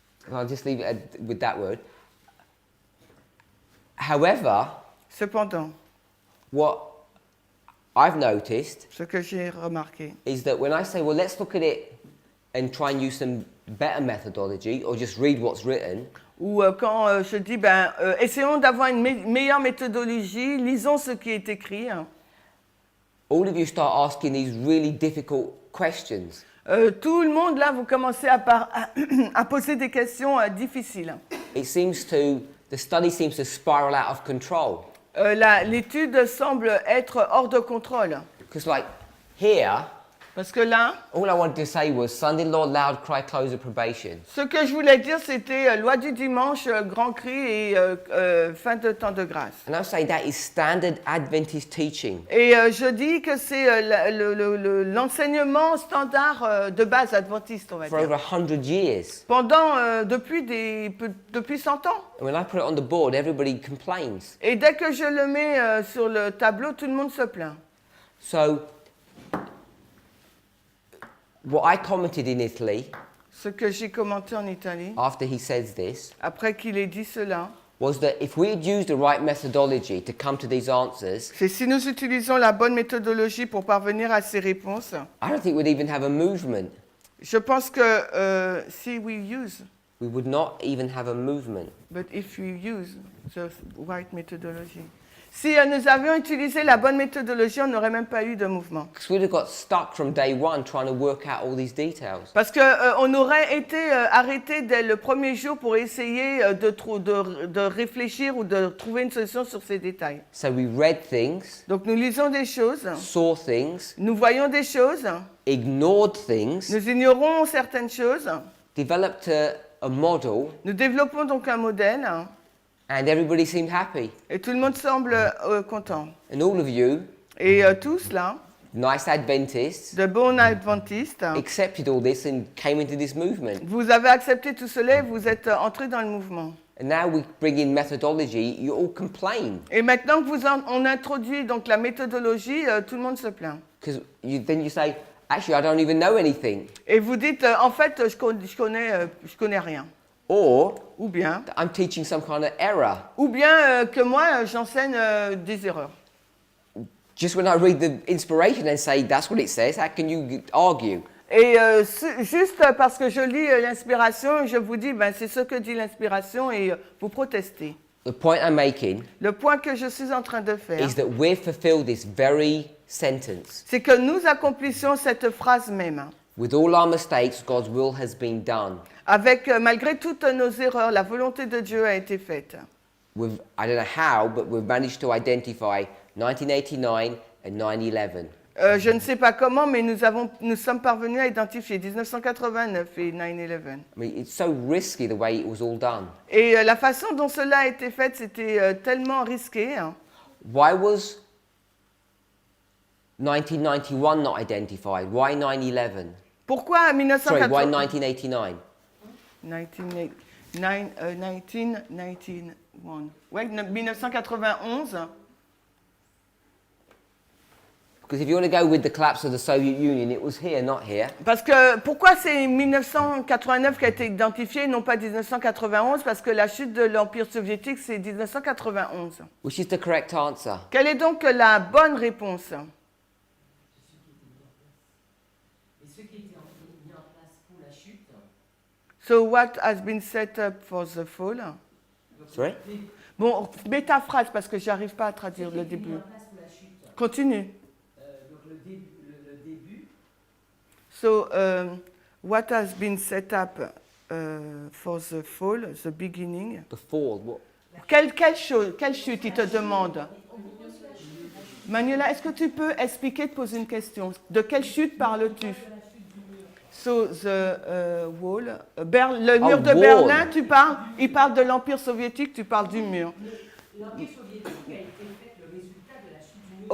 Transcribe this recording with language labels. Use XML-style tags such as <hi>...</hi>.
<en>I'll just leave it with that word. However,</en> <fr>Cependant,</fr> <en>what I've noticed</en> <fr>ce que j'ai remarqué,</fr> <en>is that when I say, well, let's look at it and try and use some better methodology or just read what's written,</en> <fr>ou quand je dis, essayons d'avoir une meilleure méthodologie, lisons ce qui est écrit,</fr> <en>all of you start asking these really difficult questions.</en> <fr>tout le monde, là, vous commencez à poser des questions difficiles.</fr> <en>It seems to the study seems to spiral out of control.</en> <fr>L'étude semble être hors de contrôle.</fr> <en>Because like here,</en> <fr>Parce que là,</fr> <en>all I wanted to say was son-in-law loud cry close of probation.</en> <fr>ce que je voulais dire, c'était loi du dimanche, grand cri et fin de temps de grâce.</fr> <en>And I'm saying that is standard Adventist teaching.</en> <fr>Et je dis que c'est l'enseignement standard de base adventiste, on va</fr> <en>For</en> <fr>dire.</fr> <en>over 100 years.</en> <fr>Pendant, depuis 100 ans.</fr> <en>And when I put it on the board, everybody complains.</en> <fr>Et dès que je le mets sur le tableau, tout le monde se plaint.</fr> <en>So, what I commented in Italy,</en> <fr>Ce que j'ai commenté en Italie,</fr> <en>after he says this,</en> <fr>après qu'il ait dit cela,</fr> <en>was that if we had used the right methodology to come to these answers,</en> <fr>c'est si nous utilisons la bonne méthodologie pour parvenir à ces réponses,</fr> <en>I don't think we'd even have a movement.</en> <fr>je pense que si</fr> <en>we use, We would not even have a movement. but if we use the right methodology.</en> <fr>Si nous avions utilisé la bonne méthodologie, on n'aurait même pas eu de mouvement.</fr> <en>Because we'd have got stuck from day one trying to work out all these details.</en> <fr>Parce qu'on aurait été arrêté dès le premier jour pour essayer de réfléchir ou de trouver une solution sur ces détails.</fr> <en>So we read things,</en> <fr>Donc nous lisons des choses,</fr> <en>saw things,</en> <fr>nous voyons des choses,</fr> <en>ignored things,</en> <fr>nous ignorons certaines choses,</fr> <en>developed a model,</en> <fr>nous développons donc un modèle</fr> <en>and everybody seemed happy.</en> <fr>et tout le monde semble content.</fr> <en>And all of you,</en> <fr>Et tous là,</fr> <en>nice Adventists,</en> <fr>de bons adventistes,</fr> <en>accepted all this and came into this movement.</en> <fr>vous avez accepté tout cela et vous êtes entrés dans le mouvement.</fr> <en>And now we bring in methodology, you all complain.</en> <fr>Et maintenant que on introduit donc la méthodologie, tout le monde se plaint.</fr> <en>Because then you say, actually, I don't even know anything.</en> <fr>Et vous dites, en fait, je connais rien.</fr> <en>Or,</en> <fr>Ou bien</fr> <en>I'm teaching some kind of error.</en> <fr>que moi, j'enseigne des erreurs.</fr> <en>Just when I read the inspiration and say, that's what it says, how can you argue?</en> <fr>Et juste parce que je lis l'inspiration, je vous dis, ben, c'est ce que dit l'inspiration et vous protestez.</fr> <en>The point I'm making</en> <fr>Le point que je suis en train de faire,</fr> <en>is that we've fulfilled this very sentence.</en> <fr>c'est que nous accomplissons cette phrase même.</fr> <en>With all our mistakes, God's will has been done.</en> <fr>Avec, malgré toutes nos erreurs, la volonté de Dieu a été faite.</fr> <en>I don't know how, but we've managed to identify 1989 and 9/11.</en> <fr>Je ne sais pas comment, mais nous sommes parvenus à identifier 1989 et 9/11.</fr> <en>I mean, it's so risky the way it was all done.</en> <fr>Et la façon dont cela a été fait, c'était tellement risqué. Hein.</fr> <en>Why was 1991 not identified? Why 9/11?</en> <fr>Pourquoi</fr> <en>Sorry, why 1989?</en> <fr>1989? 1991. Ouais, 1991.</fr> <en>Because if you want to go with the collapse of the Soviet Union, it was here, not here.</en> <fr>Parce que pourquoi c'est 1989 qui a été identifié, non pas 1991? Parce que la chute de l'Empire soviétique, c'est 1991.</fr> <en>Which is the correct answer?</en> <fr>Quelle est donc la bonne réponse?</fr> <en>So what has been set up for the fall? Sorry?</en> <fr>Bon, mets ta phrase parce que j'arrive pas à traduire le début.</fr> <en>Continue.</en> <fr>Donc le début.</fr> <en>So what has been set up for the fall, the beginning? The fall. What?</en> <fr>Quelle chute il te demande? Manuela, est-ce que tu peux expliquer, te poser une question? De quelle chute parles-tu?</fr> <en>So the wall,</en> <fr>le mur de</fr> <en>wall.</en> <fr>Berlin, il parle de l'Empire soviétique, tu parles du mur. L'Empire soviétique a été fait le résultat de la chute du mur.</fr>